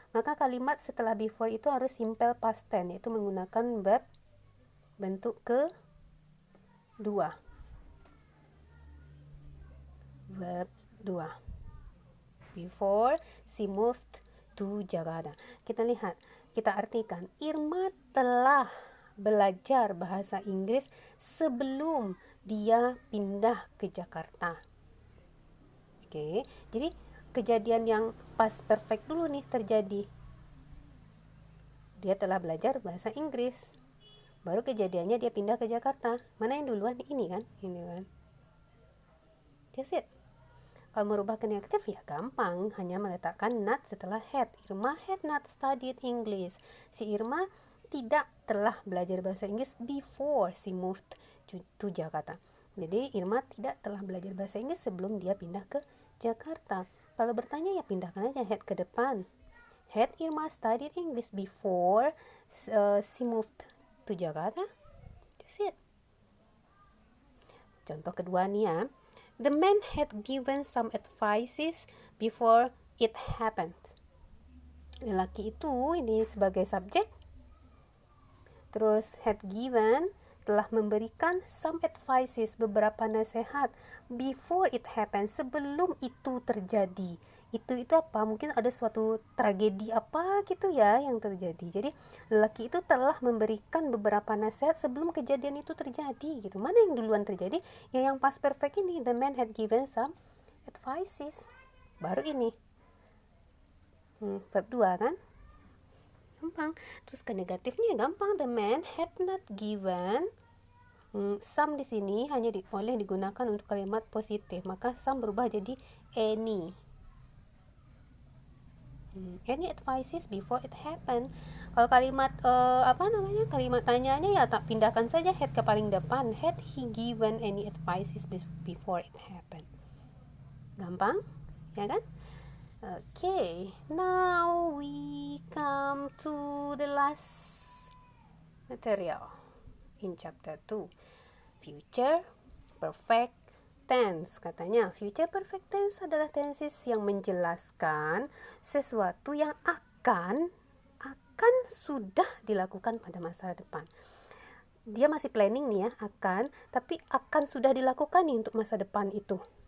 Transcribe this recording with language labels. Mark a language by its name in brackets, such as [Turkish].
[Indonesian] Maka kalimat setelah before itu harus simple past tense, yaitu menggunakan verb bentuk kedua. [English] Verb 2. Before she moved to Jakarta. [Indonesian] Kita lihat, kita artikan. Irma telah belajar bahasa Inggris sebelum dia pindah ke Jakarta. Oke, jadi kejadian yang past perfect dulu nih terjadi. Dia telah belajar bahasa Inggris. Baru kejadiannya dia pindah ke Jakarta. Mana yang duluan? Ini kan? Ini kan. [English] That's it. [Indonesian] Kalau merubah ke negatif ya gampang, hanya meletakkan not setelah had. [English] Irma had not studied English. [Indonesian] Si Irma tidak telah belajar bahasa Inggris [English] before she moved to Jakarta. [Indonesian] Jadi Irma tidak telah belajar bahasa Inggris sebelum dia pindah ke Jakarta. Kalau bertanya ya pindahkan aja had ke depan. [English] Had Irma studied English before she moved to Jakarta? That's it. [Indonesian] Contoh kedua nih ya. [English] The man had given some advices before it happened. [Indonesian] Lelaki itu ini sebagai subjek. Terus [English] had given, [Indonesian] telah memberikan [English] some advices, [Indonesian] beberapa nasihat, [English] before it happened, [Indonesian] sebelum itu terjadi. Itu apa? Mungkin ada suatu tragedi apa gitu ya yang terjadi. Jadi lelaki itu telah memberikan beberapa nasihat sebelum kejadian itu terjadi gitu. Mana yang duluan terjadi? [English] Ya yang past perfect ini, the man had given some advices. [Indonesian] Baru ini verb 2 kan? Gampang. Terus ke negatifnya gampang, [English] the man had not given. [Indonesian] Some di sini hanya boleh digunakan untuk kalimat positif, maka some berubah jadi any. [English] Any advices before it happened. [Indonesian] Kalau kalimat kalimat tanyanya ya tak pindahkan saja had ke paling depan. [English] Had he given any advices before it happened? [Indonesian] Gampang, ya kan? [English] Okay, now we come to the last material in chapter 2. Future perfect tense. [Indonesian] Katanya future perfect tense adalah tenses yang menjelaskan sesuatu yang akan sudah dilakukan pada masa depan. Dia masih planning nih ya, tapi akan sudah dilakukan nih untuk masa depan itu.